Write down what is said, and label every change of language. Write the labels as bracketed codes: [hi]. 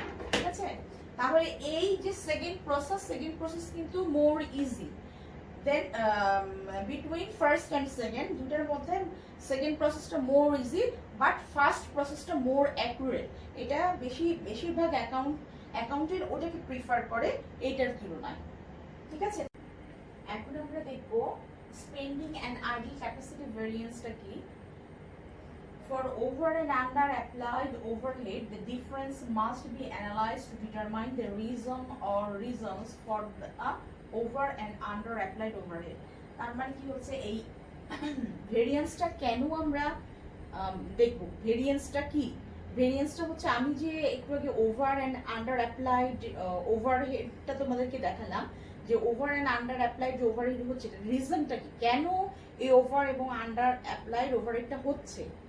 [bn] ঠিক আছে, তাহলে এই যে সেকেন্ড প্রসেস কিন্তু মোর easy then between first and second, দুটার মধ্যে সেকেন্ড প্রসেসটা মোর ইজি, বাট ফার্স্ট প্রসেসটা মোর অ্যাকুরেট। এটা বেশিরভাগ অ্যাকাউন্টেন্ট ওটাকে প্রিফার করে এইটার তুলনায়। ঠিক আছে, এখন আমরা দেখব স্পেন্ডিং এন্ড আইডল ক্যাপাসিটি ভেরিয়েন্সটা কি। [en] For over and under applied overhead, the difference must be analyzed to determine the reason or reasons for the over and under applied overhead. [bn] তার মানে কি হচ্ছে এই ভেরিয়েন্সটা কেন আমরা দেখব, ভেরিয়েন্সটা কি? ভেরিয়েন্সটা হচ্ছে আমি যে একটু আগে ওভার অ্যান্ড আন্ডার অ্যাপ্লাইড ওভারহেডটা তোমাদেরকে দেখালাম, যে ওভার অ্যান্ড আন্ডার অ্যাপ্লাইড যে ওভারহেড হচ্ছে রিজনটা কি, কেন এই ওভার এবং আন্ডার অ্যাপ্লাইড ওভারহেডটা হচ্ছে।